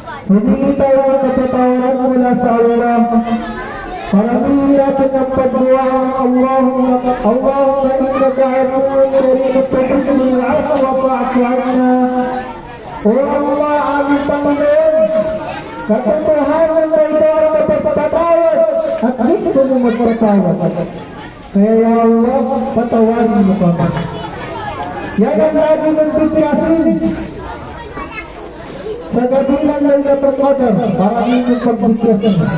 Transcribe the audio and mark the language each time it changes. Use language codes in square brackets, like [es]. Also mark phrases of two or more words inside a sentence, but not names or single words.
[tl] Humingi tayo ng kapatawaran mula sa Allah. Paramihin natin ang paggawa ng [ar] اللهم إنك عفو كريم تحب العفو فاعف عنا. [tl] O Allah, aming Panginoon, katotohanan na ito ang napapatawad at gusto mo magpatawad. Kaya [ar] يا الله, [tl] patawarin mo kami. Yan ang lagi ng bigkasin. Sa gabi ng Laylatul Qadr, maraming yung pagbigkasin.